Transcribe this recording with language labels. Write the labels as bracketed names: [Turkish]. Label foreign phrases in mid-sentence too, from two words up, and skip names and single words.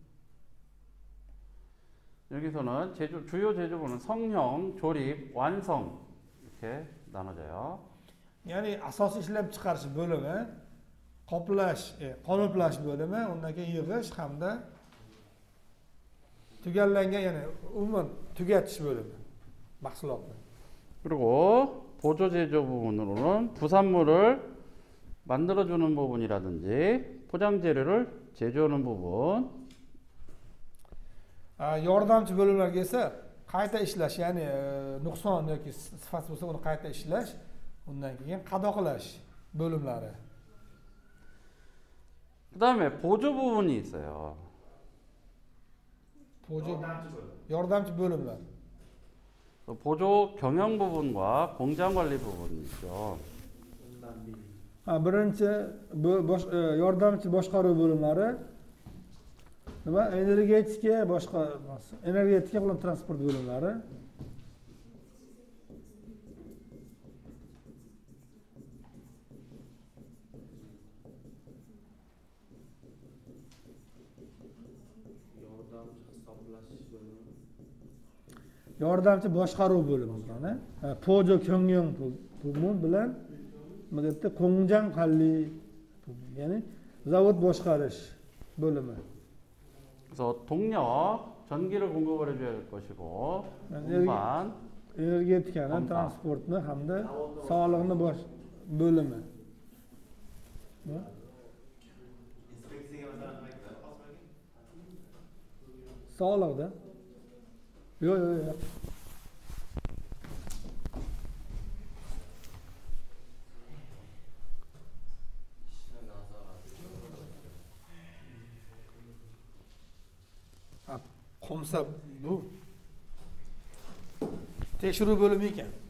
[Korean] 여기서는 주요 제조부는 성형, 조립, 완성 이렇게 나눠져요. [Uzbek] Ya'ni asosiy ishlab chiqarish bo'limi, qoplash, qoliplash bo'limi, undan keyin yig'ish hamda tugallangan, ya'ni umuman tugatish bo'limi mahsulotni. [Korean] 그리고 보조 제조 부분으로는 부산물을 만들어주는 부분이라든지 포장 재료를 제조하는 부분, [Uzbek] Yordamchi bo'limlarga esa qayta ishlash, ya'ni nuqson yoki sifat bo'lsa uni qayta ishlash, undan keyin qadoqlash bo'limlari. [Korean] 그다음에 보조 부분이 있어요. [Uzbek] Yordamchi bo'limlar. [Korean] 보조 경영 부분과 공장 관리 부분이 있죠. [Uzbek] Birinchi yordamchi boshqaruv bo'limlari nima? Energetika bilan transport bo'limlari. Yordamchi boshqaruv bo'limi qani? [Korean] 보조 경영 부문 [Uzbek] bilan nima debdi? [Korean] 공장 관리, [Uzbek] ya'ni zavod boshqarish bo'limi. [Korean] 그래서 동력, 전기를 공급을 해줘야 될 것이고, 운반, [Uzbek] energetikani, transportni hamda sog'liqni bo'limi. Sog'liqda? Yo'q. Qomsa bu tekshiruv bo'limi ekan.